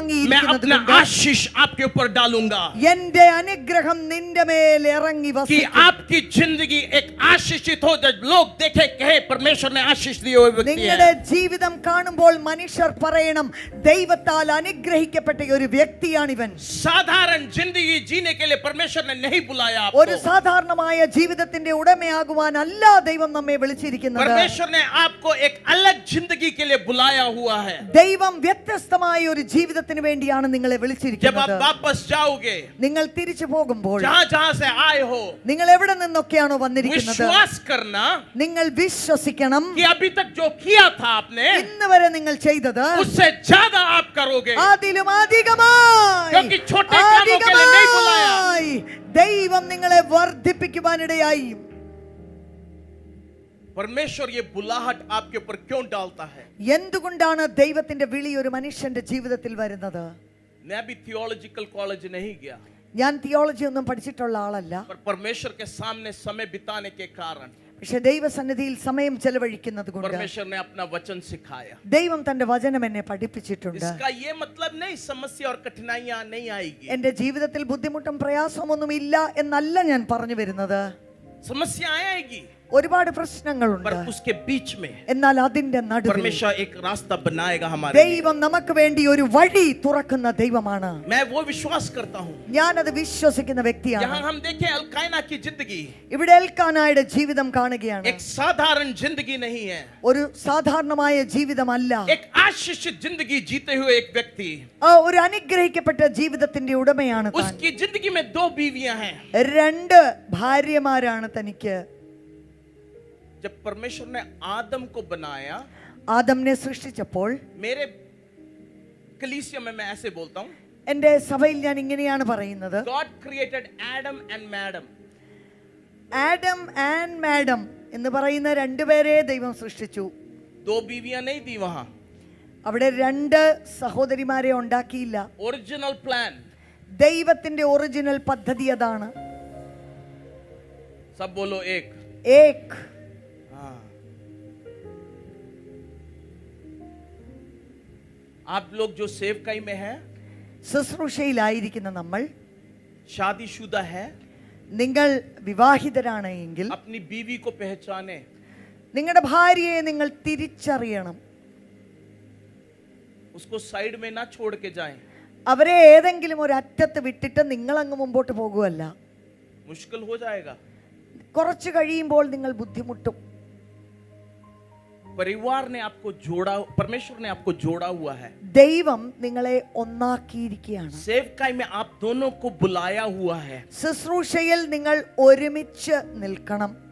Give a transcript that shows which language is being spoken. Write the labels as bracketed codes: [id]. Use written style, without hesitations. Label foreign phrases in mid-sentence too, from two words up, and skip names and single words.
[ml] വാങ്ങിയിരിക്കുന്നത് [hi] अपना [ml] കൊണ്ട് [hi] आशीष आपके ऊपर डालूंगा [ml] എന്റെ അനുഗ്രഹം നിന്റെ മേൽ ഇറങ്ങി [hi] कि [ml] വസിക്കും. [hi] आपकी जिंदगी एक आशीषित हो. जब लोग देखे कहे परमेश्वर ने आशीष दिए हुए व्यक्ति [ml] നിങ്ങളുടെ [hi] है. [ml] ജീവിതം കാണുമ്പോൾ മനുഷ്യർ പറയണം, ദൈവത്താൽ അനുഗ്രഹിക്കപ്പെട്ട ഒരു വ്യക്തിയാണിവൻ. [hi] साधारण जिंदगी जीने के लिए परमेश्वर ने नहीं बुलाया [ml] ഒരു [hi] आपको. [ml] സാധാരണമായ ജീവിതത്തിന്റെ ഉടമയാകുവാൻ അല്ല ദൈവം നമ്മെ വിളിച്ചിരിക്കുന്നത്. [hi] परमेश्वर ने आपको एक अलग जिंदगी के लिए बुलाया हुआ है. [ml] ദൈവം വ്യത്യസ്തമായ ഒരു ജീവിതത്തിന് വേണ്ടിയാണ് നിങ്ങളെ [hi] जब आप [ml] വിളിച്ചിരിക്കുന്നത്. [hi] वापस जाओगे [ml] നിങ്ങൾ തിരിച്ചു പോകുമ്പോൾ [hi] जहां जहां से आए हो, [ml] നിങ്ങൾ എവിടെ നിന്നൊക്കെയാണോ വന്നിരിക്കുന്നത്, [hi] विश्वास करना [ml] നിങ്ങൾ വിശ്വസിക്കണം, [hi] कि अभी तक जो किया था आपने [ml] ഇന്ന് വരെ നിങ്ങൾ ചെയ്തത് [hi] उससे ज्यादा आप करोगे. [ml] അതിലും അധികമായി [hi] क्योंकि छोटे कामों के लिए नहीं बुलाया. [ml] അധികമായി ദൈവം നിങ്ങളെ വർദ്ധിപ്പിക്കുവാനിടയായി. [hi] परमेश्वर ये बुलाहट आपके ऊपर क्यों डालता है? [ml] എന്തുകൊണ്ടാണ് ദൈവത്തിന്റെ വിളി ഒരു മനുഷ്യന്റെ ജീവിതത്തിൽ വരുന്നത്? [hi] मैं भी [en] theological college [hi] नहीं गया, [ml] ഞാൻ തിയോളജി ഒന്നും പഠിച്ചിട്ടുള്ള ആളല്ല. [hi] पर परमेश्वर के सामने समय बिताने के कारण [ml] പക്ഷെ ദൈവസന്നിധിയിൽ സമയം ചെലവഴിക്കുന്നത് കൊണ്ട് [hi] परमेश्वर ने अपना वचन सिखाया. [ml] ദൈവം തന്റെ വചനം എന്നെ പഠിപ്പിച്ചിട്ടുണ്ട്. [hi] इसका ये मतलब नहीं समस्या और कठिनाइयां नहीं आएगी. [ml] എന്റെ ജീവിതത്തിൽ ബുദ്ധിമുട്ടും പ്രയാസമൊന്നും ഇല്ല എന്നല്ല ഞാൻ പറഞ്ഞു വരുന്നത്. [hi] समस्या आएगी, [ml] ഒരുപാട് പ്രശ്നങ്ങളുണ്ട്. [hi] पर उसके बीच में [ml] എന്നാൽ അതിന്റെ നടുവിൽ [hi] परमेश्वर एक रास्ता बनाएगा हमारे लिए. [ml] ദൈവം നമുക്ക് വേണ്ടി ഒരു വഴി തുറക്കുന്ന ദൈവമാണ്. [hi] मैं वो विश्वास करता हूँ. [ml] ഞാൻ അത് വിശ്വസിക്കുന്ന വ്യക്തിയാണ്. [hi] यहाँ हम देखें अल्कायना की जिंदगी [ml] ഇവിടെ എൽക്കാനായുടെ ജീവിതം കാണുകയാണ്. [hi] एक साधारण जिंदगी नहीं है. [ml] ഒരു സാധാരണമായ ജീവിതമല്ല. [hi] एक आशीषित जिंदगी जीते हुए एक व्यक्ति, [ml] ഒരു അനുഗ്രഹിക്കപ്പെട്ട ജീവിതത്തിന്റെ ഉടമയാണ് താൻ. [hi] उसकी जिंदगी में 2 बीवियां हैं. [ml] രണ്ട് ഭാര്യമാരാണ് തനിക്ക്. [hi] जब परमेश्वर ने आदम को बनाया, [ml] ആദമിനെ സൃഷ്ടിച്ചപ്പോൾ, [hi] मेरे कलीसिया में मैं ऐसे बोलता हूँ, [ml] എന്റെ സഭയിൽ ഞാൻ ഇങ്ങനെയാണ് പറയുന്നത്, [en] God created Adam and Madam. Adam and Madam [ml] എന്ന് പറയുന്ന രണ്ടുപേരെ ദൈവം സൃഷ്ടിച്ചു. [hi] 2 बीवियां नहीं थी वहां. [ml] അവിടെ രണ്ട് സഹോദരിമാരെ ഉണ്ടാക്കിയില്ല. [en] original plan. [ml] ദൈവത്തിന്റെ ഒറിജിനൽ പദ്ധതി അതാണ്. [hi] सब बोलो एक. ഏക്. हाँ. आप लोग जो सेवकाई में हैं, [ml] ശുശ്രൂഷയിലായിരിക്കുന്ന നമ്മൾ, [hi] शादीशुदा है, [ml] നിങ്ങൾ വിവാഹിതരാണ് എങ്കിൽ [hi] अपनी बीवी को पहचाने. [ml] നിങ്ങളുടെ ഭാര്യയെ നിങ്ങൾ തിരിച്ചറിയണം. [hi] उसको साइड में ना छोड़ के जाएं. [ml] അവരെ ഏതെങ്കിലും ഒരു അറ്റത്ത് വിട്ടിട്ട് നിങ്ങൾ അങ്ങ് മുമ്പോട്ട് പോകുമല്ല. [hi] मुश्किल हो जाएगा. [ml] കുറച്ച് കഴിയുമ്പോൾ നിങ്ങൾ ബുദ്ധിമുട്ടും. [hi] परिवार ने आपको जोड़ा, परमेश्वर ने आपको जोड़ा हुआ है. [ml] ദൈവം നിങ്ങളെ ഒന്നാക്കിയിരിക്കുകയാണ്. [hi] सेवकाई में आप दोनों को बुलाया हुआ है. [ml] ശുശ്രൂഷയിൽ നിങ്ങൾ ഒരുമിച്ച് നിൽക്കണം.